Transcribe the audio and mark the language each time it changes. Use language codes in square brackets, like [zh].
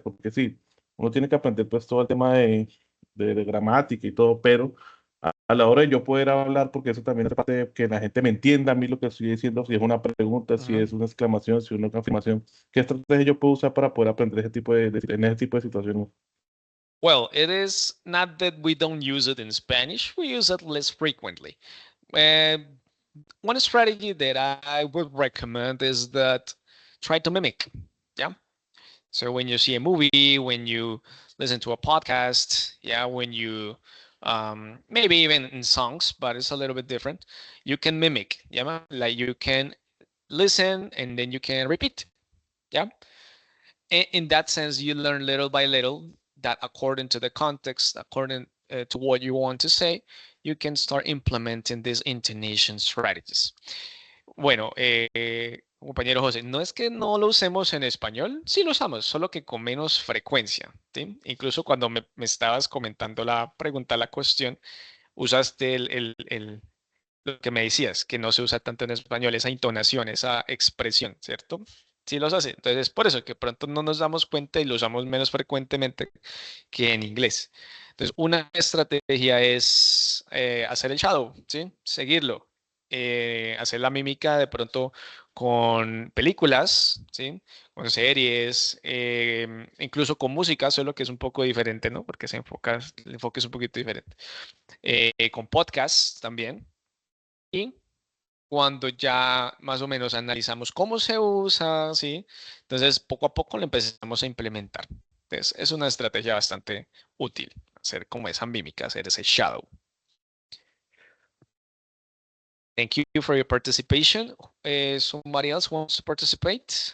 [es] Porque sí, uno tiene que aprender pues todo el tema de gramática y todo, pero a la hora de yo poder hablar, porque eso también es parte de que la gente me entienda a mí lo que estoy diciendo, si es una pregunta, si Uh-huh. es una exclamación, si es una afirmación, ¿qué estrategia yo puedo usar para poder aprender en ese tipo de situaciones? [en] Well, it is not that we don't use it in Spanish, we use it less frequently. Uh, one strategy that I would recommend is that try to mimic. Yeah. So when you see a movie, when you listen to a podcast, yeah, when you maybe even in songs, but it's a little bit different. You can mimic, yeah, like you can listen and then you can repeat, yeah. In that sense, you learn little by little that according to the context, according to what you want to say, you can start implementing these intonation strategies. [es] Bueno, compañero José, no es que no lo usemos en español, sí lo usamos, solo que con menos frecuencia, ¿sí? Incluso cuando me estabas comentando la pregunta, la cuestión, usaste lo que me decías, que no se usa tanto en español, esa intonación, esa expresión, ¿cierto? Sí los hace. Entonces, es por eso que pronto no nos damos cuenta y lo usamos menos frecuentemente que en inglés. Entonces, una estrategia es hacer el shadow, ¿sí? Seguirlo. Hacer la mímica de pronto con películas, ¿sí? Con series, incluso con música, solo que es un poco diferente, ¿no? Porque el enfoque es un poquito diferente. Con podcasts también. Y cuando ya más o menos analizamos cómo se usa, ¿sí? Entonces, poco a poco lo empezamos a implementar. Entonces, es una estrategia bastante útil, hacer como esa mímica, hacer ese shadow. [en] Thank you for your participation. Somebody else wants to participate?